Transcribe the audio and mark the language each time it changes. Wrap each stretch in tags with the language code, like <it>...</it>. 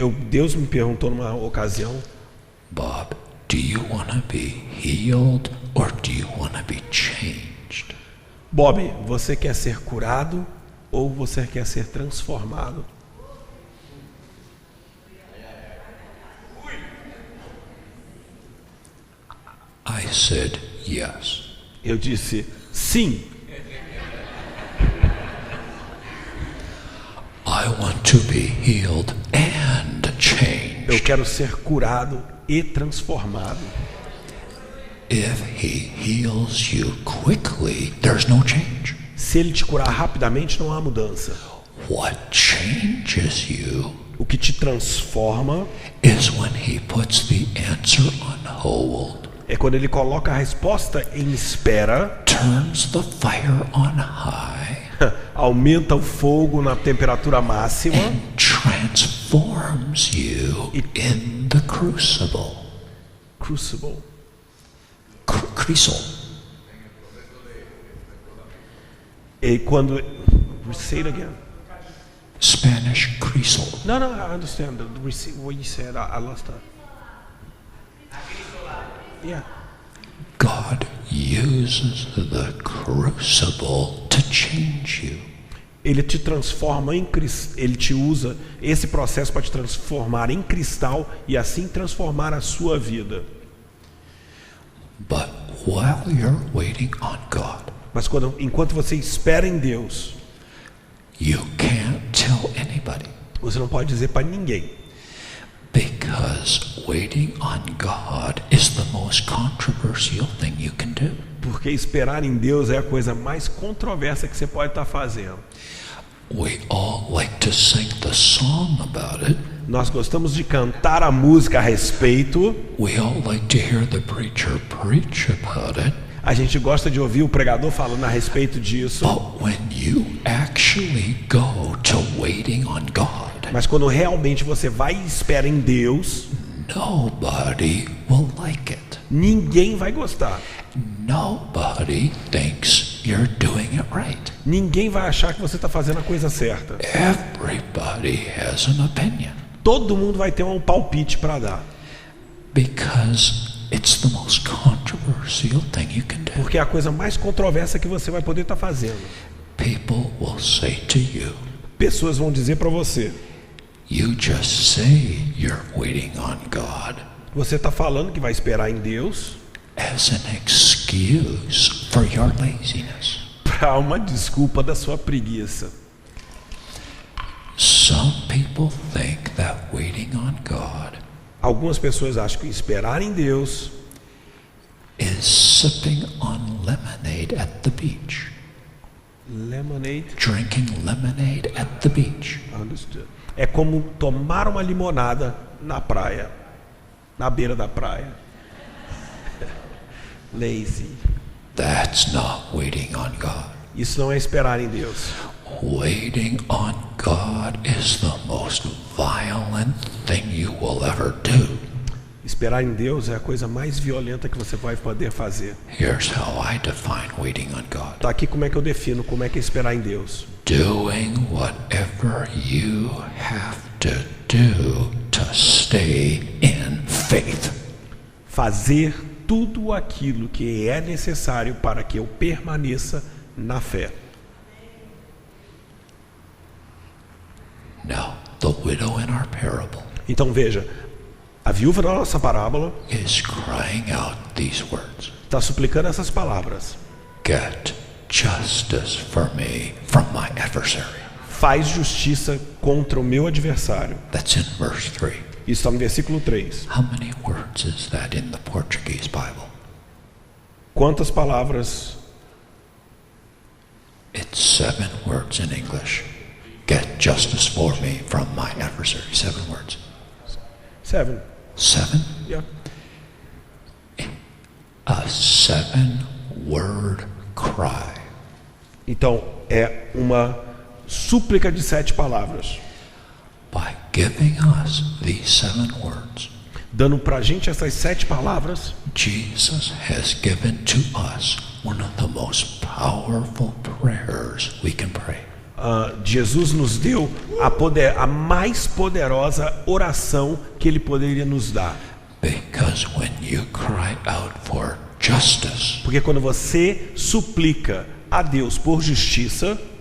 <pt>Deus me perguntou numa ocasião:</pt> <en>Bob, do you want to be healed or do you want to be changed?</en> <pt>Bob, você quer ser curado ou você quer ser transformado?</pt> <en>I said, yes.</en> <pt>Eu disse, sim.</pt> <en>I want to be healed and</en> <pt>Eu</pt> <en>changed.</en> <pt>quero ser curado e transformado.</pt> <en>If he heals you quickly, there's no change.</en> <pt>Se ele te curar rapidamente, não há mudança.</pt> <en>What changes you</en> <pt>O que te transforma</pt> <en>is when he puts the answer on hold,</en> <pt>é quando ele coloca a resposta em espera,</pt> <en>turns the fire on high,</en> <pt>aumenta o fogo na temperatura máxima</pt> <en>and transforms you in the crucible. crucible. Crucible.</en> <pt>E quando</pt> <en>say it again. Spanish crucible. No, I understand what you said. I lost that. Yeah. God uses the crucible to change you.</en> <pt>Ele te transforma em ele te usa esse processo para te transformar em cristal e assim transformar a sua vida.</pt> <en>But while you're waiting on God,</en> <pt>Mas enquanto você espera em Deus,</pt> <en>you can't tell anybody,</en> <pt>você não pode dizer para ninguém,</pt> <en>because waiting on God is the most controversial thing you can do.</en> <pt>porque esperar em Deus é a coisa mais controversa que você pode estar fazendo.</pt> <en>We all like to sing the song about it.</en> <pt>Nós gostamos de cantar a música a respeito,</pt> <en>We all like to hear the preacher preach about it.</en> <pt>a gente gosta de ouvir o pregador falando a respeito disso,</pt> <en>But when you actually go to waiting on God,</en> <pt>mas quando realmente você vai e espera em Deus,</pt> <en>nobody will like it.</en> <pt>ninguém vai gostar.</pt> <en>Nobody thinks you're doing it right.</en> <pt>Ninguém vai achar que você está fazendo a coisa certa.</pt> <en>Everybody has an opinion</en> <pt>Todo mundo vai ter um palpite para dar,</pt> <en>because it's the most controversial thing you can do.</en> <pt>porque é a coisa mais controversa que você vai poder estar fazendo.</pt> <en>People will say to you,</en> <pt>Pessoas vão dizer para você,</pt> <en>you just say you're waiting on God</en> <pt>você está falando que vai esperar em Deus</pt> <en>as an excuse for your laziness.</en> <pt>para uma desculpa da sua preguiça.</pt> <en>Some people think that waiting on God</en> <pt>Algumas pessoas acham que esperar em Deus</pt> <en>is sipping on lemonade at the beach. lemonade, Drinking lemonade at the beach. understood,</en> <pt>é como tomar uma limonada na praia, na beira da praia.</pt> <en>Lazy. That's not waiting on God.</en> <pt>Isso não é esperar em Deus.</pt> <en>Waiting on God is the most violent thing you will ever do.</en> <pt>Esperar em Deus é a coisa mais violenta que você vai poder fazer.</pt> <en>Here's how I define waiting on God.</en> <pt>Tá aqui como é que eu defino como é que é esperar em Deus.</pt> <en>Doing whatever you have to do to stay in faith.</en> <pt>Fazer tudo aquilo que é necessário para que eu permaneça na fé.</pt> <en>Now, the widow in our parable</en> <pt>Então veja, a viúva da nossa parábola</pt> <en>is crying out these words.</en> <pt>está suplicando essas palavras.</pt> <en>Get justice for me from my adversary.</en> <pt>Faz justiça contra o meu adversário.</pt> <en>That's in verse 3.</en> <pt>Isso está no versículo 3.</pt> <en>How many words is that in the Portuguese Bible?</en> <pt>Quantas palavras?</pt> <en>It's 7 words in English. Get justice for me from my adversary. 7 words. 7. 7? Yeah. A 7-word cry.</en> <pt>Então, é uma súplica de 7 palavras.</pt> <en>By giving us these 7 words,</en> <pt>Dando para a gente essas 7 palavras,</pt> <en>Jesus has given to us one of the most powerful prayers we can pray.</en> <pt>Jesus nos deu a mais poderosa oração que Ele poderia nos dar.</pt> <en>Because when you cry out for justice,</en> <pt>Porque quando você suplica a Deus por justiça,</pt>